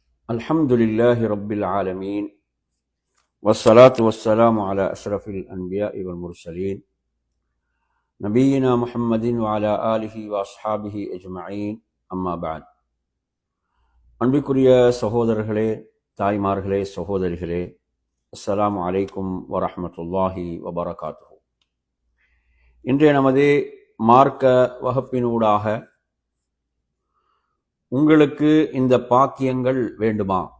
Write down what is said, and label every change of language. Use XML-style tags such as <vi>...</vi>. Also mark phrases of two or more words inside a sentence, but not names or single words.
<ar>الحمد لله رب العالمين والصلاة والسلام على أشرف الأنبياء والمرسلين نبينا محمد وعلى آله وأصحابه أجمعين أما بعد.</ar> <ta>அன்பிற்குரிய சகோதரர்களே, தாய்மார்களே, சகோதரிகளே,</ta> <ar>السلام عليكم ورحمة الله وبركاته.</ar> <ta>இன்றைய நமது மார்க்க வகுப்பினூடாக உங்களுக்கு இந்த பாக்கியங்கள் வேண்டுமா?</ta>